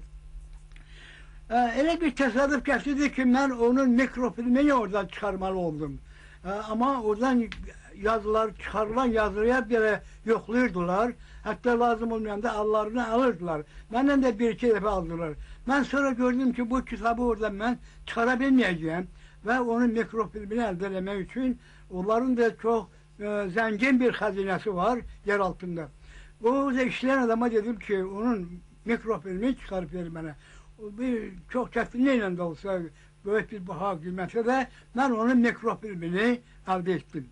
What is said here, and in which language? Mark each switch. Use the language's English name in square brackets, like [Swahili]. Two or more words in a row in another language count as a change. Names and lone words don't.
[Azerbaijani] Elə bir təsadüf gətirdi ki, mən onun mikrofilmini oradan çıxarmalı oldum. Ama oradan yazılar, çıxarılan yazıya belə yoxlayırdılar. Hətta lazım olmayanda allarını alırdılar. Məndən də bir iki dəfə aldılar. Mən sonra gördüm ki, bu kitabı oradan mən çıxara bilməyəcəyəm. [Turkish] Ve onun mikrofilmini elde etmek için onların da çok zengin bir hazinesi var yer altında. O da işleyen adama dedim ki onun mikrofilmini çıkarıp verin bana. Çok çetinliğiyle de olsa büyük bir baha kıymetse de ben onun mikrofilmini elde ettim.